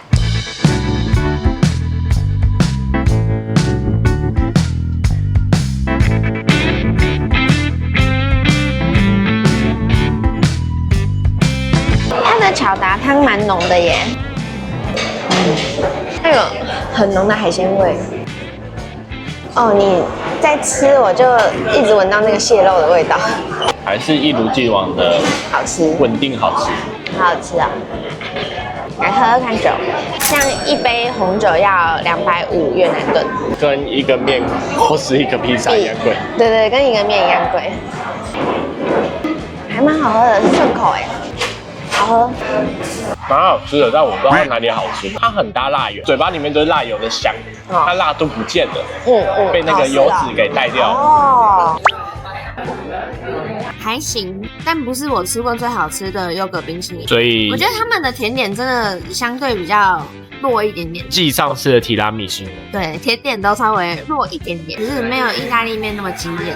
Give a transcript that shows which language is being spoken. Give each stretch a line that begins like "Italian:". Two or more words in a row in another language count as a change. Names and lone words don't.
Chinese: 巧達湯蠻濃的耶，它有很濃的海鮮味。哦，你在吃，我就一直聞到那個蟹肉的味道。還是一如既往的好吃，穩定好吃，好好吃啊！來喝喝看酒，像一杯紅酒要250越南盾，跟一個麵或是一個披薩一樣貴。對對，跟一個麵一樣貴，還蠻好喝的，是順口哎。好喝，蠻好吃的，但我不知道哪裡好吃。它很大辣油，嘴巴裡面都是辣油的香，它辣度不見了，被那個油脂給帶掉了。哦，還行，但不是我吃過最好吃的優格冰淇淋。所以我覺得他們的甜點真的相對比較弱一點點，繼上次的提拉米蘇，对，甜點都稍微弱一點點，就是沒有意大利麵那麼驚豔。